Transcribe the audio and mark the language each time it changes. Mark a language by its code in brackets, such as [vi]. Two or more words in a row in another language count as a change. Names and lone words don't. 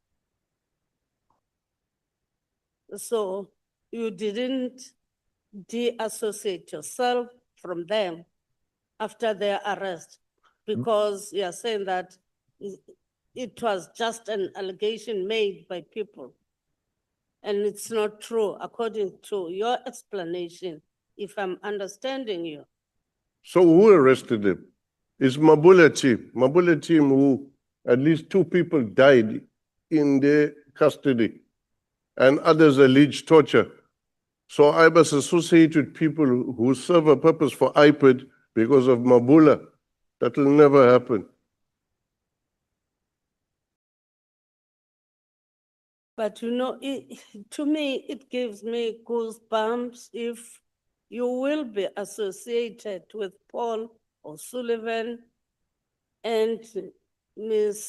[en] So you didn't deassociate yourself from them after their arrest because you are saying that it was just an allegation made by people. And it's not true, according to your explanation, if I'm understanding you. So who arrested them? It's Mabula team. Mabula team who at least 2 people died in their custody and others alleged torture. So I was associated with people who serve a purpose for IPID because of Mabula. That will never happen. But you know, to me, it gives me goosebumps if you will be associated with Paul O'Sullivan and Ms.